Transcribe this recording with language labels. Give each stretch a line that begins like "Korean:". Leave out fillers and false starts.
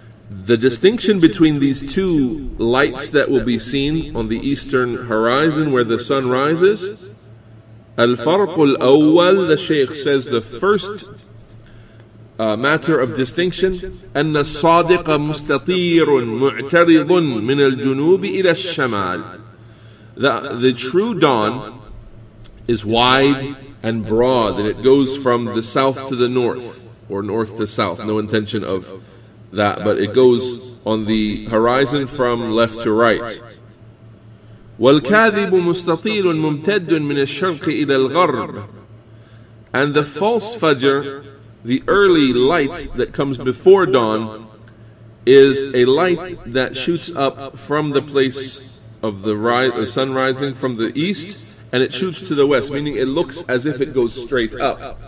English: The distinction between these two lights that will be seen on the eastern horizon where the sun rises, al-farq al-awwal, the Shaykh says the first matter of distinction,
Arabic: أن الصادق مستطير معترض من الجنوب إلى الشمال.
English: The true dawn is wide and broad, and it goes from the south to the north, or north to south. No intention of that, but it goes on the horizon from left to right.
Arabic: والكاذب مستطيل ممتد من الشرق إلى الغرب.
English: And the false Fajr, the early light that comes before dawn, is a light that shoots up from the place of the sun rising from the east, and it shoots to the west, meaning it looks as if it goes straight up.